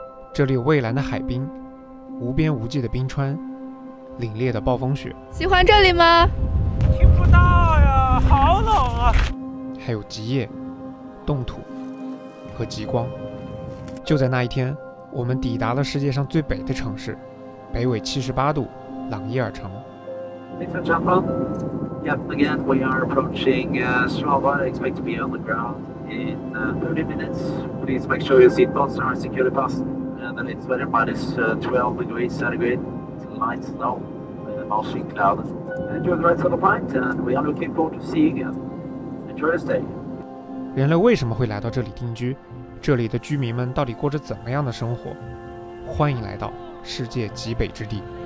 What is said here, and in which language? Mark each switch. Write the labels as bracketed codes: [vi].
[zh] 这里有蔚蓝的海滨，无边无际的冰川，凛冽的暴风雪。喜欢这里吗？听不到呀，好冷啊！还有极夜、冻土和极光。就在那一天，我们抵达了世界上最北的城市，北纬78度，朗伊尔城。 [en] Ladies and gentlemen, yep, again we are approaching Svalbard. I expect to be on the ground in 30 minutes. Please make sure your seatbelts are securely fastened. And then it's weather minus 12 degrees centigrade. It's light snow, mostly cloud. Enjoy the rest of the flight, and we are looking forward to seeing you. Enjoy your stay. [zh] 人类为什么会来到这里定居？这里的居民们到底过着怎么样的生活？欢迎来到世界极北之地。